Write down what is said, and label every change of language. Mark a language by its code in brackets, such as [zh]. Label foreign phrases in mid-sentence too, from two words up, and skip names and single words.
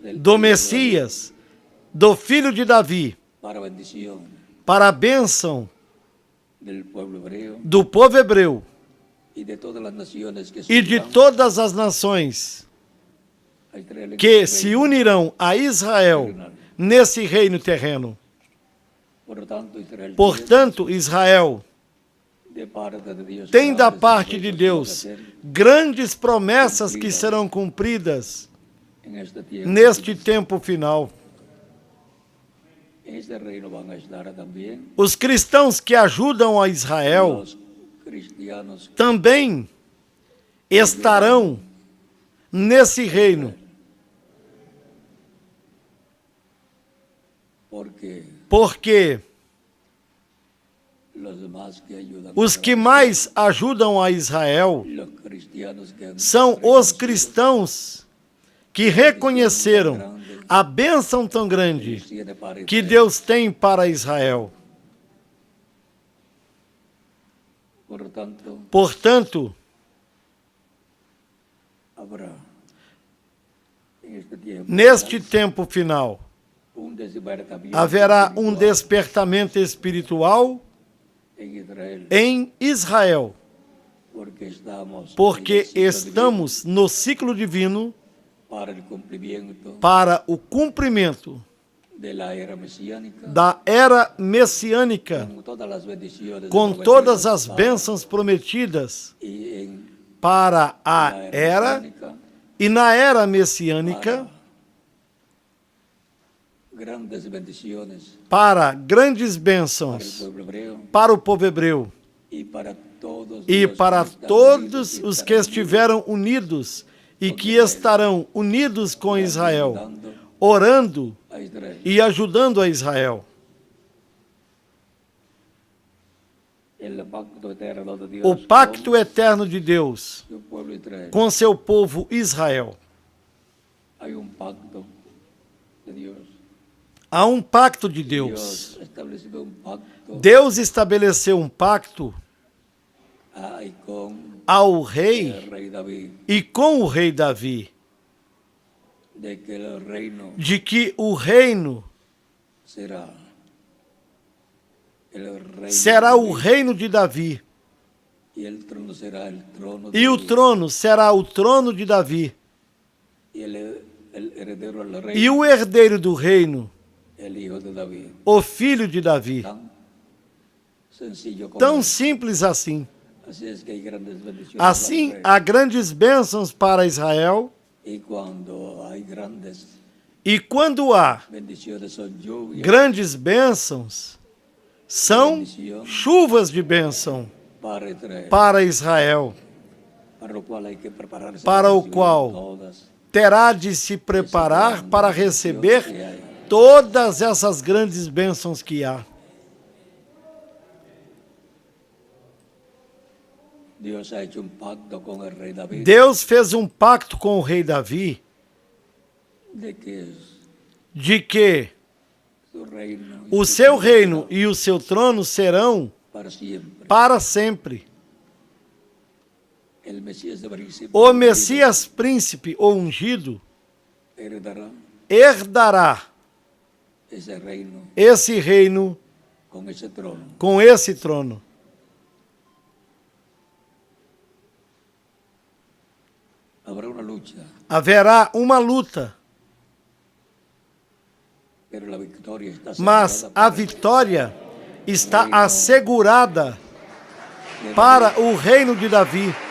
[pt] do Messias, do filho de Davi, [es] para bendición [pt] para a bênção [es] del pueblo hebreo [pt] do povo hebreu [es] y de todas las naciones que [pt] e de [es] subirán [pt] todas as nações [es] a Israel en [pt] que [es] este [pt] se [es] reino. [pt] unirão a Israel nesse reino terreno. [es] Por tanto, Israel [pt] Portanto, Israel [es] de parte de Dios [pt] tem da [es] grandes [pt] parte de [es] cosas [pt] Deus [es] que hacer [pt] grandes promessas que serão cumpridas [es] en este tiempo. [pt] neste tempo final. [es] En este reino van a estar también [pt] Os cristãos que ajudam a Israel [es] los cristianos, [pt] também estarão nesse reino, [es] porque [pt] porque [es] los demás que ayudan [pt] os que mais ajudam a Israel [es] los cristianos que han [pt] são os cristãos que reconheceram a bênção tão grande [es] tiene para [pt] que [es] Israel. [pt] Deus tem para Israel. [es] Por tanto, [pt] Portanto, [es] habrá en este tiempo [pt] neste tempo final, [es] un despertamiento [pt] haverá um [es] espiritual [pt] despertamento espiritual [es] en Israel, [pt] em Israel, porque [es] en el ciclo [pt] estamos no ciclo divino [es] divino [pt] para o cumprimento [es] de la era mesiánica, [pt] da era messiânica, [es] con todas las bendiciones [pt] com todas as bênçãos prometidas [es] y en [pt] para a [es] la [pt] era [es] mesiánica, [pt] e na era messiânica, [es] grandes bendiciones [pt] para grandes [es] para el [pt] bênçãos [es] pueblo hebreo [pt] para o povo hebreu [es] y para todos [pt] e [es] los [pt] para [es] que están [pt] todos [es] unidos y [pt] os que [es] estarán [pt] estiveram unidos e que estarão unidos com Israel, [es] ayudando orando a Israel. [pt] e ajudando a Israel. [es] El pacto eterno de Dios [pt] O pacto eterno de Deus [es] con su pueblo Israel. [pt] com seu povo Israel. [es] Hay un pacto de Dios. [pt] Há um pacto de Deus. [es] Dios estableció un pacto [pt] Deus estabeleceu um pacto [es] ahí con [pt] ao [es] el [pt] rei [es] rey David, [pt] e com o rei Davi, [es] de que el reino [pt] de que o reino [es] será el reino [pt] será [es] de [pt] o [es] David, [pt] reino de Davi, [es] y el trono será el trono de [pt] e o [es] David, [pt] trono será o trono de Davi, [es] y el heredero al reino, [pt] e o herdeiro do reino, [es] el hijo de David. [pt] o filho de Davi. [es] Tan sencillo como [pt] Tão [es] es. [pt] simples assim. [es] Así es que hay grandes bendiciones [pt] Assim, [es] para Israel. [pt] há grandes bênçãos para Israel, [es] Y cuando hay grandes [pt] e quando há [es] bendiciones son lluvias [pt] grandes bênçãos, são chuvas de bênção [es] para Israel, [pt] para Israel, [es] para lo cual hay que prepararse [pt] para o [es] recibir [pt] qual [es] todas [pt] terá de se preparar para receber todas essas grandes bênçãos que há. [es] Dios ha hecho un pacto con el rey David [pt] Deus fez um pacto com o rei Davi [es] de que [pt] de que [es] su reino y [pt] o [es] su [pt] seu [es] trono [pt] reino [es] será [pt] e o seu trono serão [es] para siempre. [pt] para sempre. [es] El Mesías de príncipe [pt] O Messias príncipe ou ungido [es] heredará [pt] herdará [es] ese reino [pt] esse reino [es] con ese trono. [pt] com esse trono. [es] Habrá una lucha, [pt] Haverá uma luta, [es] pero la victoria está [pt] mas [es] asegurada [pt] a [es] para [pt] vitória está assegurada para o reino de Davi.